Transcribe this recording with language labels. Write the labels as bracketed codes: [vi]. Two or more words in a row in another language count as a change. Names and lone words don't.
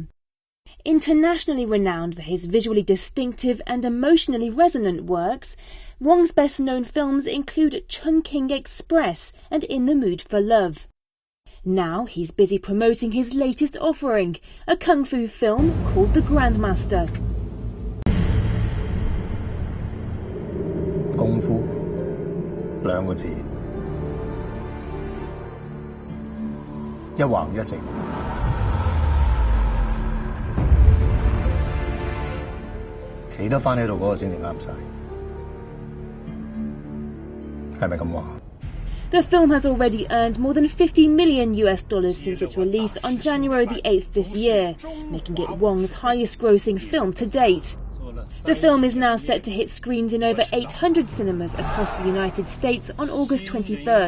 [en] Internationally renowned for his visually distinctive and emotionally resonant works, Wong's best-known films include Chungking Express and In the Mood for Love. Now he's busy promoting his latest offering, a kung fu film called The Grandmaster. [yue] 功夫兩個字，一橫一直。企得返喺度嗰個先至啱晒，係咪咁話？ [en] The film has already earned more than $50 million since its release on January the 8th this year, making it Wong's highest-grossing film to date. The film is now set to hit screens in over 800 cinemas across the United States on August 23rd.